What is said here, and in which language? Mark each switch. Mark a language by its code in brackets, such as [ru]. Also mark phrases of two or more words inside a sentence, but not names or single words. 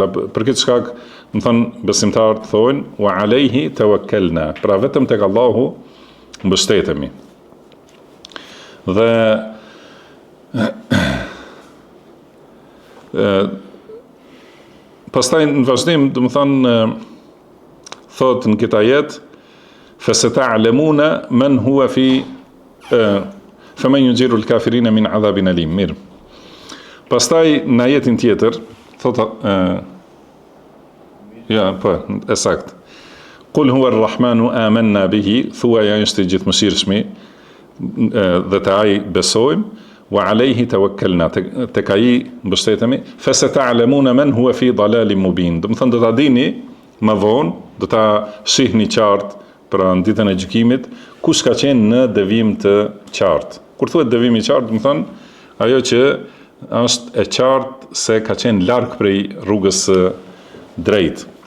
[sq] Për këtë shkak, do të thonë besimtarët thonë [ar] وعليه توكلنا, [sq] pra vetëm tek Allahu mbështetemi. Dhe pastaj në vazhdim, do të thonë thotë në këtë ajet [ar] فستعلمون من هو في فمن يجير الكافرين من عذاب أليم. [sq] Mirë. Pastaj në ajetin tjetër thotë sakt. [ar] قل هو الرحمن آمنا به, [sq] thuaja është i gjithëmëshirshmi dhe te ai besojmë, [ar] وعليه توكلنا, [sq] tek ai mbështetemi, [ar] فستعلمون من هو في ضلال مبين. [sq] Do të thonë do ta dini më vonë, do ta shihni qartë pra në ditën e gjykimit, kush ka qenë në devijim të qartë. Kur thuhet devijim i qartë, do të thonë ajo që është e qartë se ka qenë larg prej rrugës drejt.